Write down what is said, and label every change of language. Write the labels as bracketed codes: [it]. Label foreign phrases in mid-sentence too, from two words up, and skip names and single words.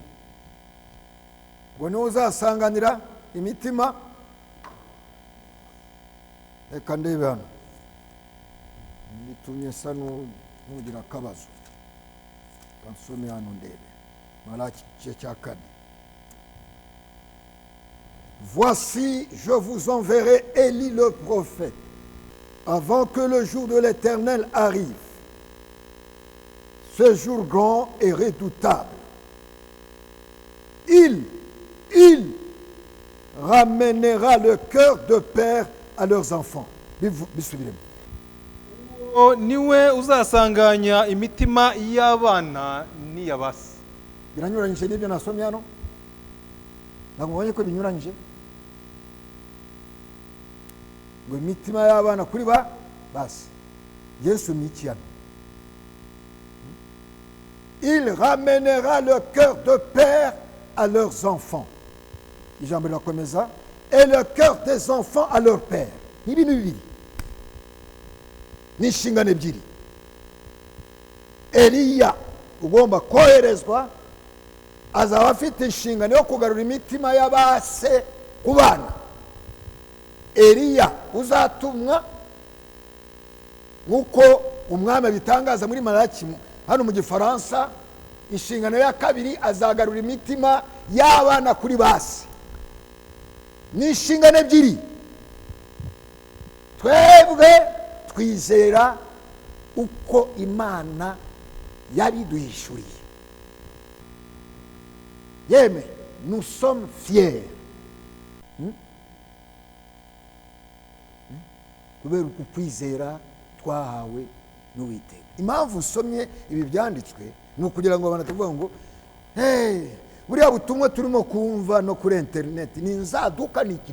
[rw] Ngo niwe uzasanganira imitima. Reka ndebe hano, bitumye sa n'ugira akabazo. Kansome hano ndebe Malaki igice cya 4. [fr] Voici, je vous enverrai Élie le prophète, avant que le jour de l'Éternel arrive. Ce jour grand et redoutable. Il ramènera le cœur de père à leurs enfants. [rw] uwo niwe uzasanganya imitima y'abana n'iyabase. Biranyuranyije n'ibyo nasomye hano? Ntabwo mubonye ko binyuranyije? Ngo imitima y'abana kuri basi. Yesu ni iki hano? [fr] Il ramènera le cœur de père à leurs enfants. [rw] Ijambo rirakomeza, [fr] et le cœur des enfants à leur père. [rw] Ni ibintu bibiri, ni inshingano ebyiri. Eliya ugomba koherezwa azaba afite inshingano yo kugarura imitima y'abase ku bana. Eliya uzatumwa nk'uko umwami bitangaza muri Malaki hano mu Gifaransa, inshingano ya kabiri azagarura imitima y'abana kuri base. Ni inshingano ebyiri. Twebwe twizera uko Imana yabiduhishuriye. Yeme, [fr] nous sommes fiers. [rw] Kubera uku kwizera twahawe n'Uwiteka. Impamvu usomye ibi byanditswe ni ukugira ngo abantu tuvuga ngo buriya butumwa turimo kumva no kuri internet ni inzaduka niki?